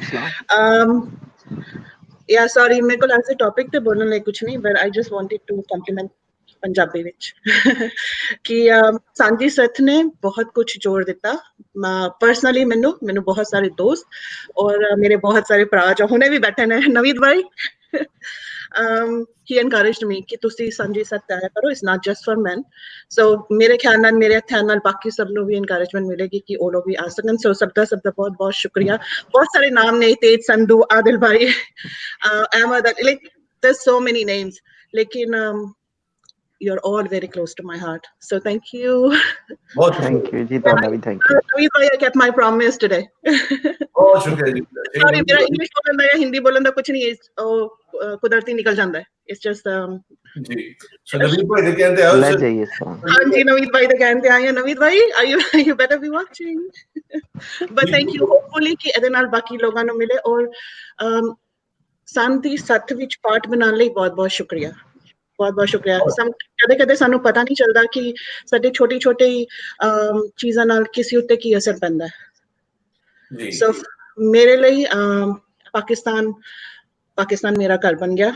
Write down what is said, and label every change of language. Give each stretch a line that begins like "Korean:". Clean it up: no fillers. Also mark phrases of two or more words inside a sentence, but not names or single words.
Punjabi: ਯਾ ਸੌਰੀ, ਮੇਰੇ ਕੋਲ ਅੱਜ ਦੇ ਟੌਪਿਕ ਤੇ ਬੋਲਣ ਲਈ ਕੁਝ ਨਹੀਂ,
English: but I just wanted to compliment
Punjabi: ਪੰਜਾਬੀ ਵਿੱਚ ਕਿ ਸਾਂਝੀ ਸੱਥ ਨੇ ਬਹੁਤ ਕੁਝ ਜੋੜ ਦਿੱਤਾ। ਪਰਸਨਲੀ ਮੈਨੂੰ ਬਹੁਤ ਸਾਰੇ ਦੋਸਤ ਔਰ ਮੇਰੇ ਬਹੁਤ ਸਾਰੇ ਭਰਾ ਜੋ ਹੁਣੇ ਵੀ ਬੈਠੇ ਨੇ, ਨਵੀਦ ਭਾਈ,
English: he encouraged me
Punjabi: ਕਿ ਤੁਸੀਂ ਸਾਂਝੀ ਸੱਥ ਆਇਆ ਕਰੋ,
English: it's not just for men।
Punjabi: so ਮੇਰੇ ਖਿਆਲ ਨਾਲ, ਮੇਰੇ ਹੱਥਾਂ ਨਾਲ ਬਾਕੀ ਸਭ ਨੂੰ ਵੀ encouragement ਮਿਲੇਗੀ ਕਿ ਉਹ ਲੋਕ ਵੀ ਆ ਸਕਣ। ਸੋ ਸਭ ਦਾ ਬਹੁਤ ਬਹੁਤ ਸ਼ੁਕਰੀਆ। ਬਹੁਤ ਸਾਰੇ ਨਾਮ ਨੇ, ਤੇਜ ਸੰਧੂ, ਆਦਿਲ ਭਾਈ, ਅਹਿਮਦ,
English: like there's so many names, ਲੇਕਿਨ you're all very close to my heart, so thank you। thank you ji,
Punjabi: ਤੁਹਾਡਾ ਵੀ
English: thank you। Naveen bhai, I kept my promise today।
Punjabi: ਬਹੁਤ ਸ਼ੁਕਰੀਆ ਜੀ। sorry, ਮੇਰਾ ਇੰਗਲਿਸ਼ ਬੋਲਣ ਦਾ ਜਾਂ ਹਿੰਦੀ ਬੋਲਣ ਦਾ ਕੁਝ ਨਹੀਂ ਹੈ, ਉਹ ਕੁਦਰਤੀ ਨਿਕਲ ਜਾਂਦਾ ਹੈ।
English: it's just
Punjabi: ਜੀ। ਸੋ ਨਵੀਦ ਭਾਈ ਦੇ ਕਹਿੰਦੇ ਆਓ ਲੈ ਜਾਈਏ ਸੋ। ਹਾਂਜੀ, ਨਵੀਦ ਭਾਈ ਦੇ ਕਹਿੰਦੇ ਆਏ ਆ। ਨਵੀਦ ਭਾਈ,
English: you better be watching। but thank you, hopefully
Punjabi: ਕਿ ਇਹਦੇ ਨਾਲ ਬਾਕੀ ਲੋਕਾਂ ਨੂੰ ਮਿਲੇ। ਔਰ ਸਾਂਝੀ ਸੱਥ ਵਿੱਚ ਪਾਰਟ ਬਣਾਉਣ ਲਈ ਬਹੁਤ ਬਹੁਤ ਸ਼ੁਕਰੀਆ, ਬਹੁਤ ਬਹੁਤ ਸ਼ੁਕਰੀਆ। ਕਦੇ ਕਦੇ ਸਾਨੂੰ ਪਤਾ ਨਹੀਂ ਚੱਲਦਾ ਕਿ ਸਾਡੇ ਛੋਟੀ ਛੋਟੀ ਚੀਜ਼ਾਂ ਨਾਲ ਕਿਸੇ ਉੱਤੇ ਕੀ ਅਸਰ ਪੈਂਦਾ ਹੈ। ਸੋ ਮੇਰੇ ਲਈ ਪਾਕਿਸਤਾਨ ਮੇਰਾ ਘਰ ਬਣ ਗਿਆ।